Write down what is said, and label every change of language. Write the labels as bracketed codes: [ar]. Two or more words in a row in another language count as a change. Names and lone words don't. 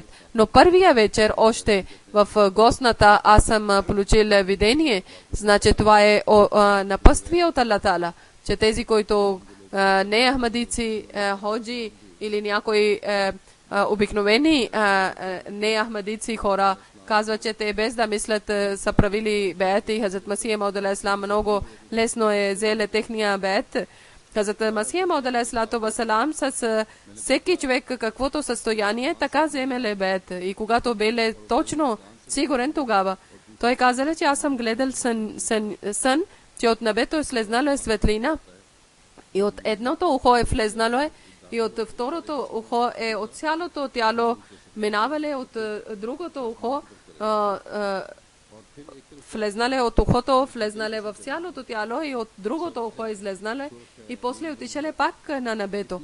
[bg] Но първия вечер още в гостната аз съм получил видение, значи това е напътствие от Аллах Таала, че тези, които не ахмадици, ходжи или някои обикновени не ахмадици хора, казва, че те без да мислят са правили бед и Хазрат Масих Мауд алейхиссалам много лесно е взеле техния бед. Хазрат Масих Мауд [ar] عليه الصلاة والسلام [bg] с всеки човек каквото състояние, така вземеле бед. И когато бе точно сигурен тогава, той казале, че аз съм гледал сън, че от небето е слезнало светлина и от едното ухо е влезнало и от второто ухо е от цялото тяло минавале, от другото ухо влезнале от ухото, влезнале в цялото тяло и от другото ухо излезнале и после отишеле пак на небето.